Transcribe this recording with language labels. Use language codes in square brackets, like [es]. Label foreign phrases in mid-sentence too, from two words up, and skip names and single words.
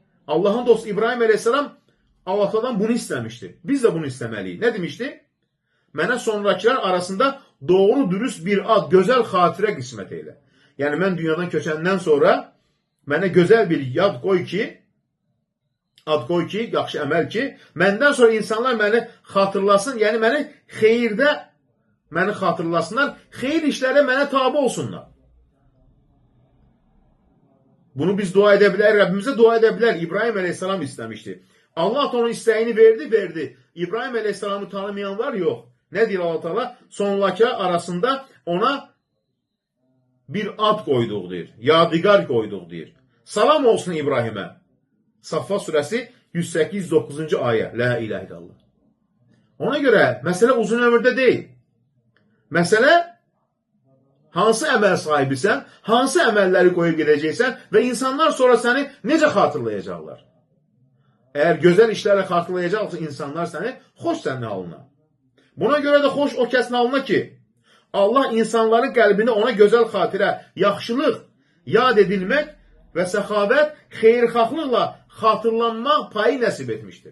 [tr] Allah'ın dostu İbrahim Aleyhisselam Allah'tan bunu istemişti. Biz de bunu istemeliyiz. Ne demişti? [az] Mənə sonrakiler arasında doğru dürüst bir ad, gözəl xatirə qismət elə. Yəni mən dünyadan köçəndən sonra mənə gözəl bir ad qoy ki, yaxşı əməl ki, məndən sonra insanlar məni xatırlasın, yəni məni xeyirdə məni xatırlasınlar, xeyir işlərdə mənə tabi olsunlar. Bunu biz dua edə bilər, Rəbbimizə dua edə bilər. [tr] İbrahim Aleyhisselam istemişti. Allah da onun isteğini verdi. İbrahim Aleyhisselam'ı tanımayanlar yok. Ne diyor Allah Teala? Sonrakiler arasında ona bir ad koyduk diyor. Yadigar koyduk diyor. Salam olsun İbrahim'e. Saffat suresi 108-9. ayet. [ar] لا إله إلا الله. [tr] Ona göre mesele uzun ömürde değil. [az] Mesele hansı əməl sahibisən, hansı əməlləri qoyub gedəcəksən və insanlar sonra səni necə xatırlayacaqlar? Eğer gözəl işlərlə xatırlayacaqsa insanlar səni, xoş sənin halına. Buna görə də xoş o kəsin halına ki, Allah insanların qəlbində ona gözəl xatirə, yaxşılıq, yad edilmək və səxavət, xeyirxahlıqla xatırlanmaq payı nəsib etmişdir.